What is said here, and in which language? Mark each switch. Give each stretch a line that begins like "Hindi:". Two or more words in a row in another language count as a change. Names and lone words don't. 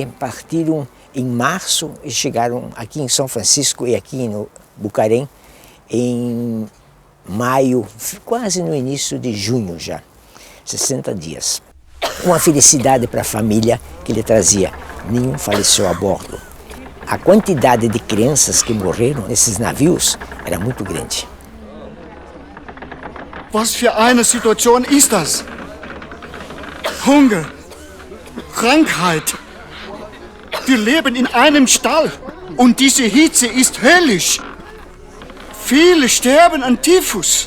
Portuguese: partiram em março e chegaram aqui em São Francisco e aqui no Bucarém em maio, quase no início de junho já, 60 dias. Uma felicidade para a família que ele trazia, nenhum faleceu a bordo. A quantidade de crianças que morreram nesses navios era muito grande.
German: Was für eine Situation ist das? Hunger, Krankheit. Wir leben in einem Stall und diese Hitze ist höllisch. Viele sterben an Typhus.